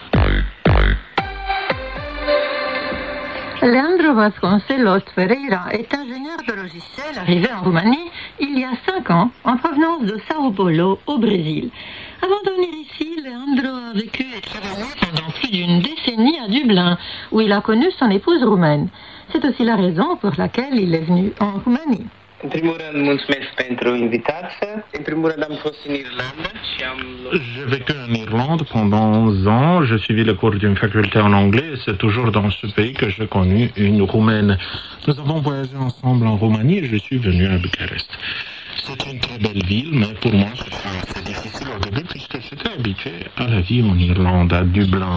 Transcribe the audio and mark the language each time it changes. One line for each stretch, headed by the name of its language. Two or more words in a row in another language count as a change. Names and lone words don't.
French: Leandro Vasconcelos Ferreira est ingénieur de logiciel arrivé en Roumanie il y a 5 ans en provenance de Sao Paulo au Brésil. Avant de venir ici, Leandro a vécu et travaillé pendant plus d'une décennie à Dublin, où il a connu son épouse roumaine. C'est aussi la raison pour laquelle il est venu en Roumanie.
Romanian: În primul rând, mulțumesc pentru invitație. În primul rând, am fost în Irlanda și am...
French: J'ai vécu en Irlande pendant 11 ans. J'ai suivi les cours d'une faculté en anglais et c'est toujours dans ce pays que j'ai connu une Roumaine. Nous avons voyagé ensemble en Roumanie et je suis venu à Bucarest. C'est une très belle ville, mais pour moi, c'était assez difficile au début puisque j'étais habitué à la vie en Irlande, à Dublin.